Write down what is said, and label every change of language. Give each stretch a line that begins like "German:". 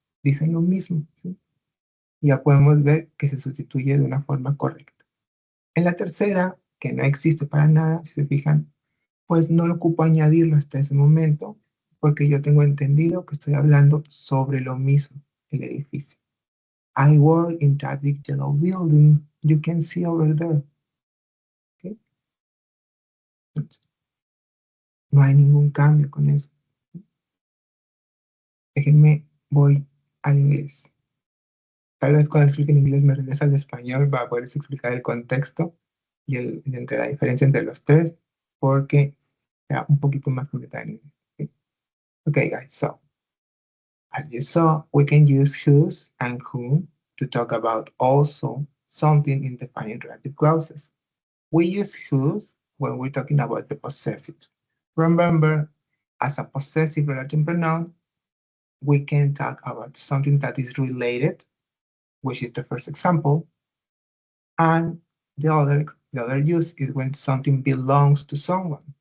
Spanish: Dicen lo mismo, ¿sí? Ya podemos ver que se sustituye de una forma correcta. En la tercera, que no existe para nada, si se fijan, pues no lo ocupo añadirlo hasta ese momento, porque yo tengo entendido que estoy hablando sobre lo mismo, el edificio.
English: I work in that big yellow building you can see over there. ¿Okay?
Spanish: Entonces, no hay ningún cambio con eso. Déjenme, voy al inglés. Tal vez cuando explique en inglés me regresa al español para poder explicar el contexto y entre la diferencia entre los tres, porque era un poquito más complicado en inglés. Okay?
English: Okay, guys, so as you saw, we can use whose and whom to talk about also something in defining relative clauses. We use whose when we're talking about the possessives. Remember, as a possessive relative pronoun, we can talk about something that is related, which is the first example, and the other use is when something belongs to someone.